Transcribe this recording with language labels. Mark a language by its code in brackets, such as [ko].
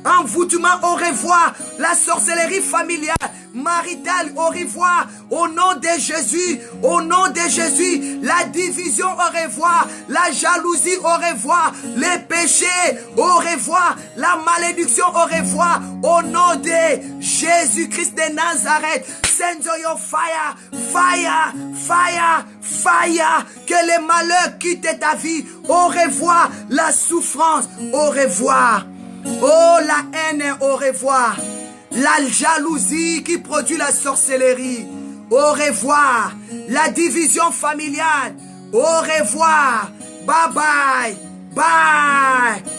[fr] Envoûtement, au revoir. La sorcellerie familiale, maritale, au revoir. Au nom de Jésus, au nom de Jésus. La division, au revoir. La jalousie, au revoir. Les péchés, au revoir. La malédiction, au revoir. Au nom de Jésus-Christ de Nazareth. [en] Send your fire, fire, fire, fire. [fr] Que les malheurs quittent ta vie. Au revoir. La souffrance, au revoir. Oh, la haine, au revoir. La jalousie qui produit la sorcellerie. Au revoir. La division familiale. Au revoir. Bye bye. Bye.